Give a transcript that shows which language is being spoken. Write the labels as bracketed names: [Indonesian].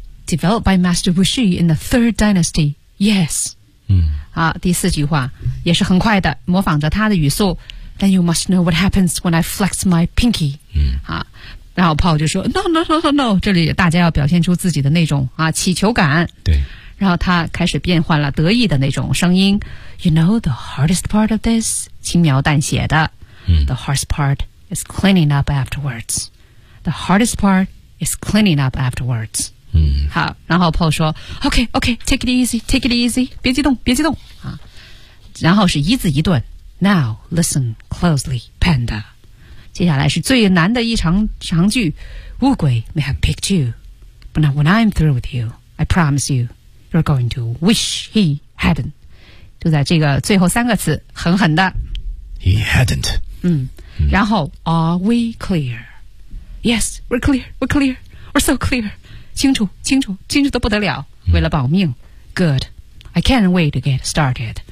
[English] Developed by Master Wuxi in the Third Dynasty. Yes. [Chinese] 好，第四句话也是很快的，模仿着他的语速。 [English] Then you must know what happens when I flex my pinky. [Chinese] 好，然后 Paul 就说 No. 这里大家要表现出自己的那种啊乞求感。对。然后他开始变换了得意的那种声音。 [English] You know the hardest part of this? [Chinese] 轻描淡写的、 [English] The hardest part is cleaning up afterwards. The hardest part is cleaning up afterwards.、 [Chinese] 好，然后 [English] Paul 说 Okay, take it easy, [Chinese] 别激动、然后是一字一顿 [English] Now listen closely, Panda. [Chinese] 接下来是最难的一长句 [English] Oogway may have picked you, but now when I'm through with you, I promise you, you're going to wish he hadn't. [Chinese] 就在这个最后三个词狠狠的 [English] He hadn't. [Chinese] 然后 [English] Are we clear? Yes, we're clear. We're so clear. [Chinese] 清楚得不得了。为了保命 [English] Good. I can't wait to get started.